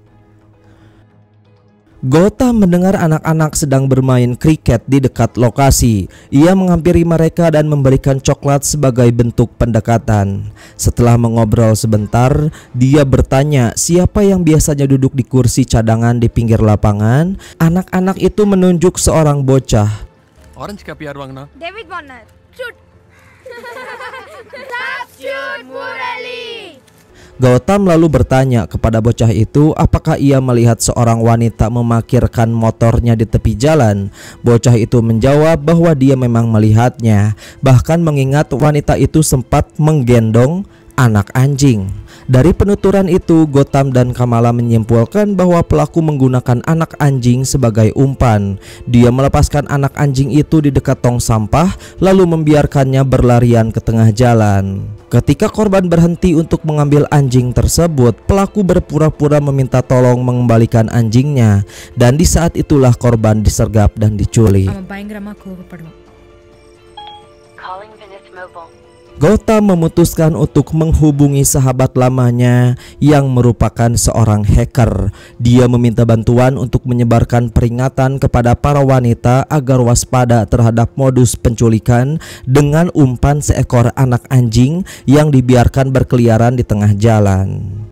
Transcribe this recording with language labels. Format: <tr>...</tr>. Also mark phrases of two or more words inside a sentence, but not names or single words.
<id>Gautam mendengar anak-anak sedang bermain kriket di dekat lokasi. Ia menghampiri mereka dan memberikan coklat sebagai bentuk pendekatan. Setelah mengobrol sebentar, dia bertanya siapa yang biasanya duduk di kursi cadangan di pinggir lapangan. Anak-anak itu menunjuk seorang bocah.</id> <en>Orange cap</en> <ta>யார் வாங்கினா?</ta> <en>David Warner. Shoot. Substitute Murali.</en> <id>Gautam lalu bertanya kepada bocah itu apakah ia melihat seorang wanita memarkirkan motornya di tepi jalan. Bocah itu menjawab bahwa dia memang melihatnya, bahkan mengingat wanita itu sempat menggendong anak anjing. Dari penuturan itu, Gautam dan Kamala menyimpulkan bahwa pelaku menggunakan anak anjing sebagai umpan. Dia melepaskan anak anjing itu di dekat tong sampah, lalu membiarkannya berlarian ke tengah jalan. Ketika korban berhenti untuk mengambil anjing tersebut, pelaku berpura-pura meminta tolong mengembalikan anjingnya, dan di saat itulah korban disergap dan diculik.</id> <ta>அவன் பயங்கரமா கோபப்படுவான்.</ta> <id>Gautam memutuskan untuk menghubungi sahabat lamanya yang merupakan seorang hacker. Dia meminta bantuan untuk menyebarkan peringatan kepada para wanita agar waspada terhadap modus penculikan dengan umpan seekor anak anjing yang dibiarkan berkeliaran di tengah jalan.</id>